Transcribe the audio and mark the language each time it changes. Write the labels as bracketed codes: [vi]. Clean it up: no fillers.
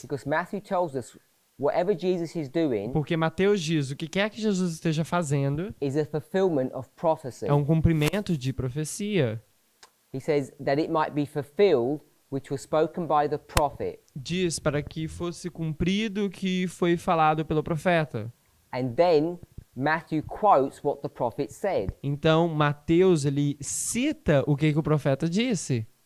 [en] because Matthew tells us whatever Jesus is doing [pt] Porque Mateus diz: o que quer que Jesus esteja fazendo [en] is a fulfillment of prophecy. [pt] é um cumprimento de profecia. [en] He says that it might be fulfilled which was spoken by the prophet. [pt] Diz para que fosse cumprido o que foi falado pelo profeta. [en] And then Matthew quotes what the prophet said. [pt] Então, Mateus, ele cita o que o profeta disse.